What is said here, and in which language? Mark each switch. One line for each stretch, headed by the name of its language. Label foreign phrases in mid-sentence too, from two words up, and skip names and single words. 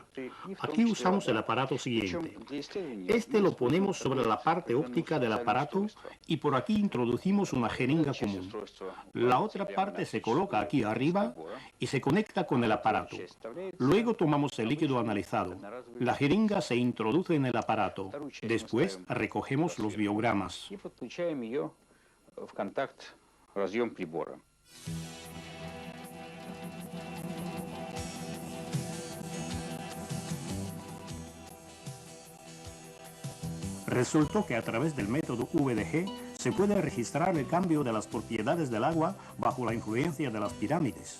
Spanish: Aquí usamos el aparato siguiente. Este lo ponemos sobre la parte óptica del aparato y por aquí introducimos una jeringa común. La otra parte se coloca aquí arriba y se conecta con el aparato. Luego tomamos el líquido analizado. La jeringa se introduce en el aparato. Después recogemos los biogramas.
Russian: И подключаем ее в контакт разъем прибора.
Spanish: Resultó que a través del método VDG se puede registrar el cambio de las propiedades del agua bajo la influencia de las pirámides.